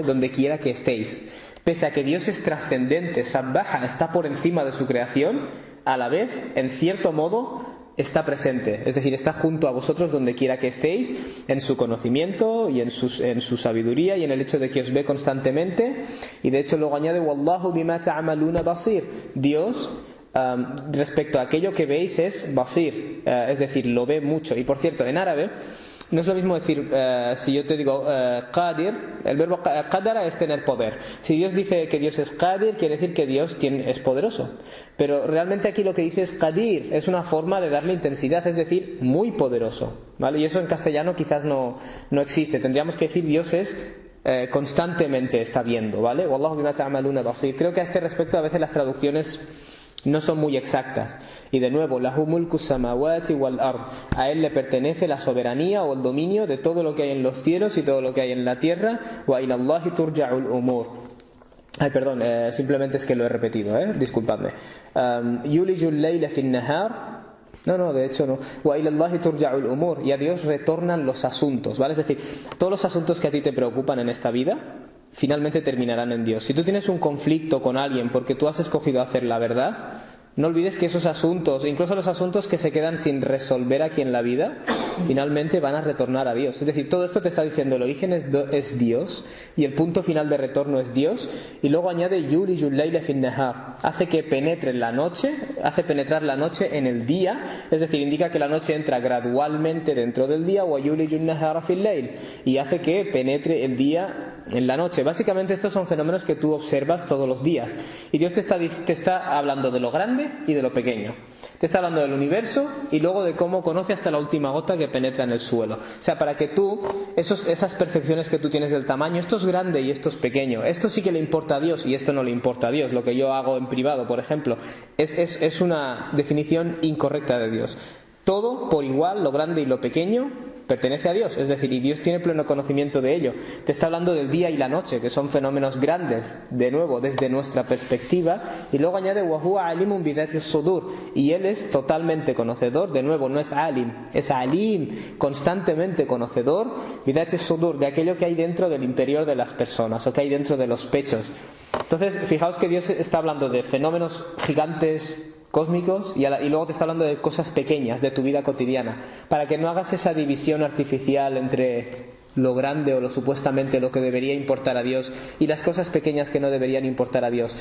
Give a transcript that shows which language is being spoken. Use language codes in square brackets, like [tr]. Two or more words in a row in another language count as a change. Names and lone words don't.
[es] Donde quiera que estéis. Pese a que Dios es trascendente, sabbaha, está por encima de su creación, a la vez, en cierto modo, está presente. Es decir, está junto a vosotros donde quiera que estéis, en su conocimiento y en su sabiduría y en el hecho de que os ve constantemente. Y de hecho luego añade [ar] والله بما تعملون بصير. [es] Dios respecto a aquello que veis es basir, es decir, lo ve mucho. Y por cierto, en árabe no es lo mismo decir, si yo te digo qadir, el verbo qadara es tener poder. Si Dios dice que Dios es qadir, quiere decir que Dios es poderoso. Pero realmente aquí lo que dice es qadir, es una forma de darle intensidad, es decir, muy poderoso, ¿vale? Y eso en castellano quizás no existe. Tendríamos que decir Dios es constantemente está viendo, ¿vale? [ar] والله بما تعملون بصير. [es] Creo que a este respecto a veces las traducciones no son muy exactas. Y de nuevo, [ar] له ملك السماوات والأرض. [es] A él le pertenece la soberanía o el dominio de todo lo que hay en los cielos y todo lo que hay en la tierra. [ar] وإلى الله ترجع الأمور. [es] Ay, perdón, simplemente es que lo he repetido, disculpadme. [ar] يولج الليل في النهار. [es] No, de hecho no. [ar] وإلى الله ترجع الأمور. [es] Y a Dios retornan los asuntos, ¿vale? Es decir, todos los asuntos que a ti te preocupan en esta vida finalmente terminarán en Dios. Si tú tienes un conflicto con alguien porque tú has escogido hacer la verdad, no olvides que esos asuntos, incluso los asuntos que se quedan sin resolver aquí en la vida, finalmente van a retornar a Dios. Es decir, todo esto te está diciendo el origen es Dios y el punto final de retorno es Dios. Y luego añade [ar] يولج الليل في النهار, [es] hace que penetre la noche, hace penetrar la noche en el día, es decir, indica que la noche entra gradualmente dentro del día, [ar] ويولج النهار في الليل, [es] y hace que penetre el día en la noche. Básicamente estos son fenómenos que tú observas todos los días. Y Dios te está hablando de lo grande y de lo pequeño. Te está hablando del universo y luego de cómo conoce hasta la última gota que penetra en el suelo. O sea, para que tú, esas percepciones que tú tienes del tamaño, esto es grande y esto es pequeño, esto sí que le importa a Dios y esto no le importa a Dios, lo que yo hago en privado, por ejemplo, es una definición incorrecta de Dios. Todo por igual, lo grande y lo pequeño, pertenece a Dios, es decir, y Dios tiene pleno conocimiento de ello. Te está hablando del día y la noche, que son fenómenos grandes, de nuevo, desde nuestra perspectiva, y luego añade [ar] وَهُوَ عَلِيمٌ بِذَاتِ الصُّدُورِ, [es] y Él es totalmente conocedor, de nuevo, no es alim, es alim, constantemente conocedor, [ar] بِذَاتِ الصُّدُورِ, [es] de aquello que hay dentro del interior de las personas, o que hay dentro de los pechos. Entonces, fijaos que Dios está hablando de fenómenos gigantes, cósmicos, y luego te está hablando de cosas pequeñas de tu vida cotidiana, para que no hagas esa división artificial entre lo grande o lo supuestamente lo que debería importar a Dios y las cosas pequeñas que no deberían importar a Dios.